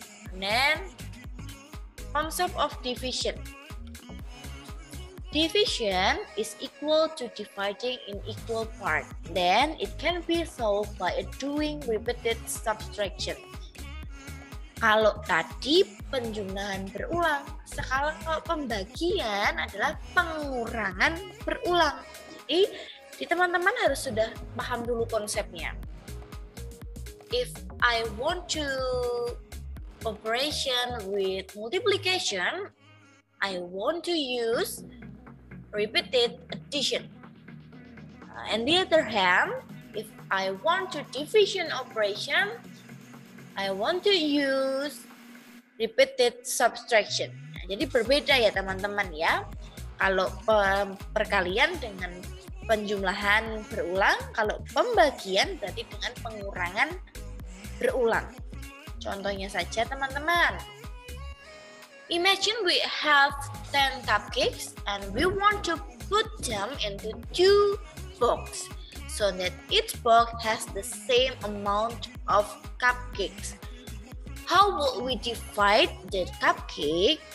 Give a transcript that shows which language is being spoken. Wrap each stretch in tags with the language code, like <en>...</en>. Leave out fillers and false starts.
<en>And then concept of division. Division is equal to dividing in equal part. Then it can be solved by doing repeated subtraction.</en> <id>Kalau tadi penjumlahan berulang, sekarang kalau pembagian adalah pengurangan berulang. Jadi di teman-teman harus sudah paham dulu konsepnya.</id> <en>If I want to operation with multiplication, I want to use repeated addition. On the other hand, if I want to division operation, I want to use repeated subtraction.</en> <id>Nah, jadi berbeda ya teman-teman ya. Kalau perkalian dengan penjumlahan berulang, kalau pembagian berarti dengan pengurangan berulang. Contohnya saja teman-teman.</id> <en>Imagine we have 10 cupcakes and we want to put them into 2 boxes so that each box has the same amount of cupcakes. How will we divide the cupcake?</en>